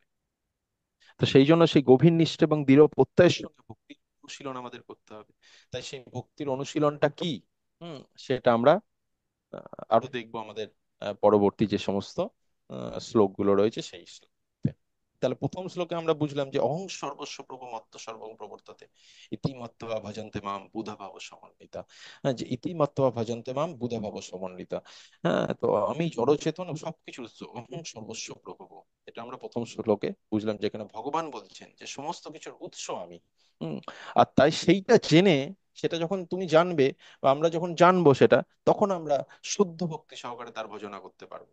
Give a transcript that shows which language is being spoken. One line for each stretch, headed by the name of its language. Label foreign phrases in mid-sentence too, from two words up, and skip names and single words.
Bangla: তো সেই জন্য সেই গভীর নিষ্ঠা এবং দৃঢ় প্রত্যয়ের সঙ্গে ভক্তির অনুশীলন আমাদের করতে হবে। তাই সেই ভক্তির অনুশীলনটা কি, সেটা আমরা আরো দেখবো আমাদের পরবর্তী যে সমস্ত শ্লোকগুলো রয়েছে সেই শ্লোকে। তাহলে প্রথম শ্লোকে আমরা বুঝলাম যে
Sanskrit: অহং সর্বস্ব প্রভু মত্ত সর্বং প্রবর্ততে ইতিমত্ত্বা ভজন্তে মাম বুধা ভাব সমন্বিতা।
Bangla: হ্যাঁ, যে
Sanskrit: ইতিমত্ত্বা ভজন্তে মাম বুধা ভাব সমন্বিতা।
Bangla: হ্যাঁ, তো আমি জড়চেতন ও সবকিছু উৎস,
Sanskrit: অহং সর্বস্ব প্রভু।
Bangla: এটা আমরা প্রথম শ্লোকে বুঝলাম, যেখানে ভগবান বলছেন যে সমস্ত কিছুর উৎস আমি। হম আর তাই সেইটা জেনে, সেটা যখন তুমি জানবে বা আমরা যখন জানবো সেটা, তখন আমরা শুদ্ধ ভক্তি সহকারে তার ভজনা করতে পারবো।